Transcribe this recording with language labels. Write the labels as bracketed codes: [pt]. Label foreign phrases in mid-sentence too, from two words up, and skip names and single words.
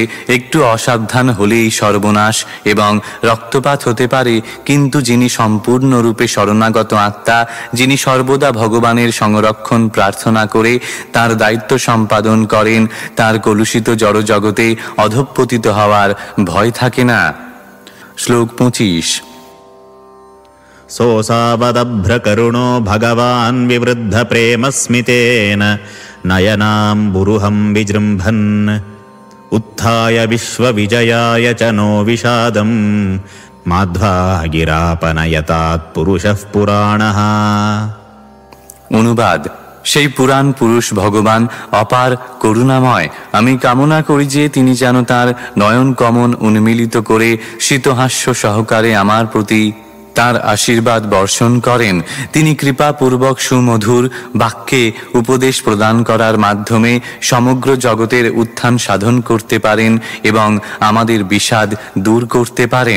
[bn] একটু অসাবধান হলেই সর্বনাশ এবং রক্তপাত হতে পারে, কিন্তু যিনি সম্পূর্ণরূপে শরণাগত আত্মা, যিনি সর্বদা ভগবানের সংরক্ষণ প্রার্থনা করে তার দায়িত্ব সম্পাদন করেন, তার কলুষিত জড়জগতে অধঃপতিত হওয়ার ভয় থাকে না। শ্লোক 25। [sa] सोऽसावदभ्रकरुणो भगवान् विवृद्ध प्रेमस्मितेन नयनाम्बुरुहं विजृम्भन् उत्थाय विश्वविजयाय च नो विषादं माध्वा गिरापनयतात् पुरुषः पुराणः। [bn] অনুবাদ। সেই পুরাণ পুরুষ ভগবান অপার করুণাময়। আমি কামনা করি যে তিনি যেন তাঁর নয়ন কমন উন্মিলিত করে শীতহাস্য সহকারে আমার প্রতি তাঁর আশীর্বাদ বর্ষণ করেন। তিনি কৃপাপূর্বক সুমধুর বাক্যে উপদেশ প্রদান করার মাধ্যমে সমগ্র জগতের উত্থান সাধন করতে পারেন এবং আমাদের বিষাদ দূর করতে পারেন।